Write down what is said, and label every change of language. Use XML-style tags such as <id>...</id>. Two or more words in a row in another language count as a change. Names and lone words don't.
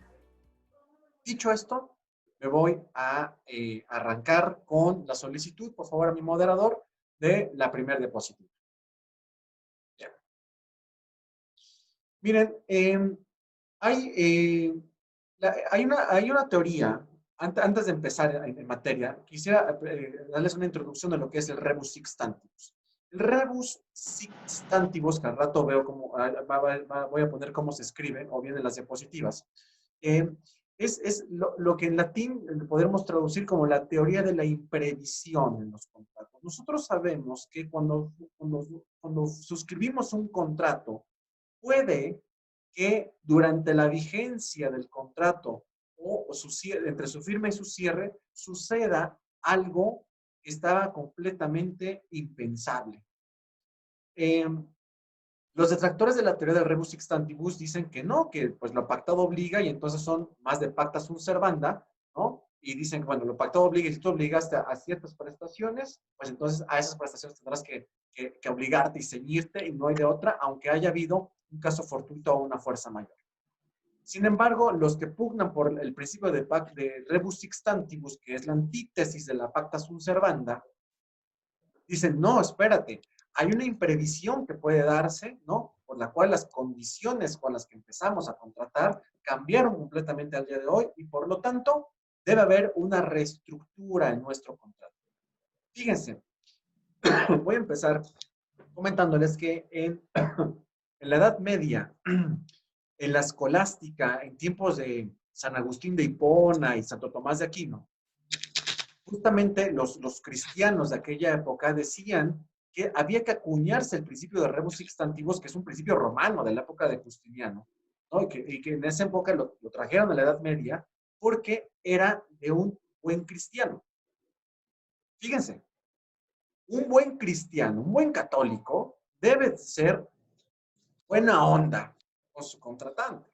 <es>Dicho esto, me voy a arrancar con la solicitud, por favor, a mi moderador, de la primera diapositiva. Bien. Miren, hay una teoría, antes de empezar en materia, quisiera darles una introducción de lo que es el</es> <la>rebus sic stantibus. El rebus sic stantibus,</la> <es>que al rato veo cómo, voy a poner cómo se escribe, o bien en las diapositivas, es lo que en latín podemos traducir como la teoría de la imprevisión en los contratos. Nosotros sabemos que cuando suscribimos un contrato, puede que durante la vigencia del contrato o entre su firma y su cierre suceda algo que estaba completamente impensable. Los detractores de la teoría del</es> <la>rebus sic stantibus</la> <es>dicen que no, que pues lo pactado obliga y entonces son más de</es> <la>pacta sunt servanda,</la> <es>¿no? Y dicen que, bueno, lo pactado obliga y si tú obligaste a ciertas prestaciones, pues entonces a esas prestaciones tendrás que obligarte y ceñirte y no hay de otra, aunque haya habido un caso fortuito o una fuerza mayor. Sin embargo, los que pugnan por el principio de</es> <la>rebus sic stantibus,</la> <es>que es la antítesis de la</es> <la>pacta sunt servanda,</la> <es>dicen, no, espérate, hay una imprevisión que puede darse, ¿no? Por la cual las condiciones con las que empezamos a contratar cambiaron completamente al día de hoy y por lo tanto debe haber una reestructura en nuestro contrato. Fíjense, voy a empezar comentándoles que en la Edad Media, en la escolástica, en tiempos de San Agustín de Hipona y Santo Tomás de Aquino, justamente los cristianos de aquella época decían que había que acuñarse el principio de</es> <la>rebus sic stantibus,</la> <es>que es un principio romano de la época de Justiniano, ¿no? Y que en esa época lo trajeron a la Edad Media porque era de un buen cristiano. Fíjense, un buen cristiano, un buen católico, debe ser buena onda con su contratante.</es>